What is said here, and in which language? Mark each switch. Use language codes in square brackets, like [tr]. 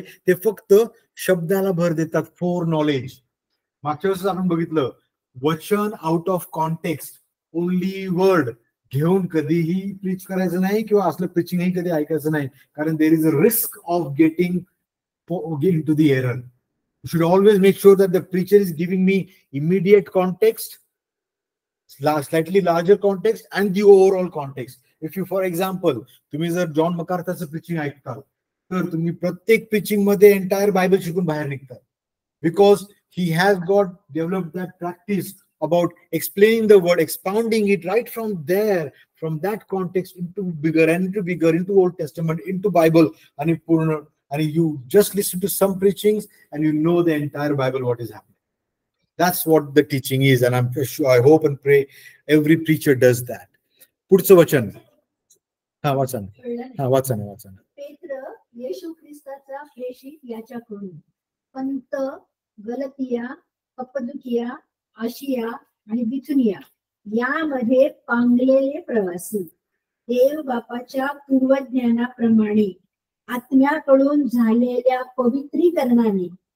[mr] ते फक्त शब्दाला भर देतात, फॉर नॉलेज. मागच्या वेळेस आपण बघितलं, वचन out of context, only word घेऊन कधीही प्रीच करायचं नाही, किंवा असलं प्रीचिंगही कधी ऐकायचं नाही, कारण [en] There is a risk of getting to the error. You should always make sure that the preacher is giving me immediate context, slightly larger context, and the overall context. If you, for example, [mr] तुम्ही जर John मकार्थाचं preaching ऐकताल, तर तुम्ही प्रत्येक preaching मध्ये entire Bible शिकून बाहेर निघतात, [en] Because he has got developed that practice about explaining the word, expounding it right from there, from that context into bigger and into bigger, into Old Testament, into Bible, and you just listen to some preachings and you know the entire Bible, what is happening. That's what the teaching is, and I'm sure, I hope and pray every preacher does that. [mr] पुढचं वचन वाचा. पेत्र येशू ख्रिस्ताचा प्रेषित याच्याकडून, पंत, गलतिया, Cappadocia, आशिया आणि बिथुनिया यामध्ये पांगलेले प्रवासी, देव बापाच्या पूर्वज्ञानाप्रमाणे आत्म्याकडून झालेल्या पवित्रीकरणाने